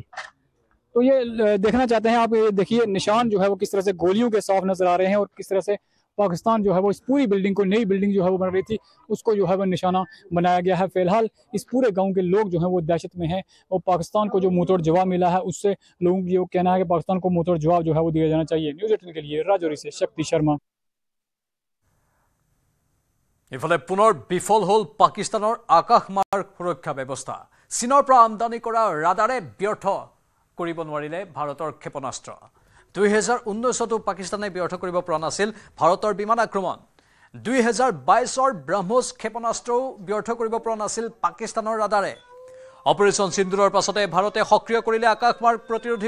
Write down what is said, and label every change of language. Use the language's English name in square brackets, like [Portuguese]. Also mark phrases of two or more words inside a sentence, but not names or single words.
[Hindi] तो ये देखना चाहते हैं आप, ये देखिए निशान जो है वो किस तरह से गोलियों के साफ नजर आ रहे हैं और किस तरह से पाकिस्तान जो है वो इस पूरी बिल्डिंग को, नई बिल्डिंग जो है वो बन रही थी, उसको जो है वो निशाना बनाया गया है। फिलहाल इस पूरे गांव के लोग जो हैं वो दहशत में हैं और पाकिस्तान को जो मुंहतोड़ जवाब मिला है उससे लोगों की कहना है कि पाकिस्तान को मुंहतोड़ जवाब जो है वो दिया जाना चाहिए। न्यूज़ 18 के लिए राजौरी से शक्ति शर्मा। [Assamese] ইফালে পুনৰ বিফল হল পাকিস্তানৰ আকাশমাৰ্গ সুৰক্ষা ব্যৱস্থা। চীনৰ পৰা আমদানি কৰা ৰাডাৰে ব্যৰ্থ কৰিব নোৱাৰিলে ভাৰতৰ ক্ষেপণাস্ত্ৰ। 2019তো পাকিস্তানে ব্যৰ্থ কৰিব পৰা নাছিল ভাৰতৰ বিমান আক্ৰমণ 2022ৰ ব্ৰহ্মোছ ক্ষেপণাস্ত্ৰও ব্যৰ্থ কৰিব পৰা নাছিল পাকিস্তানৰ ৰাডাৰে অপাৰেশ্যন সিন্দুৰৰ পাছতে ভাৰতে সক্ৰিয় কৰিলে আকাশমাৰ্গ প্ৰতিৰোধী